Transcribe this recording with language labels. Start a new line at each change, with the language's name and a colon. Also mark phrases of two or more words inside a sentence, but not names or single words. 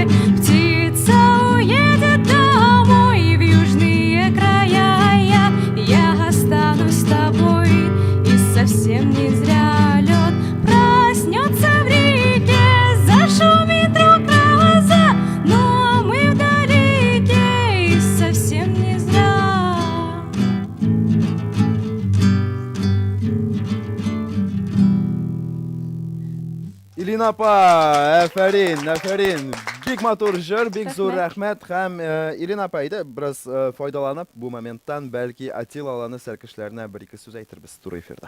Russian: Птица уедет домой в южные края. Я останусь с тобой. И совсем не зря лед проснется в реке, зашумит вдруг гроза, ну а мы вдалеке. И совсем не зря.
Tatar: Илина апа, афәрин. Бик матур җыр, бик зур рәхмәт. Һәм Илина апа, әйдә, бераз файдаланып, бу моменттан бәлки Атила аланы сәркешләренә 1-2 сүз әйтербез туры эфирда.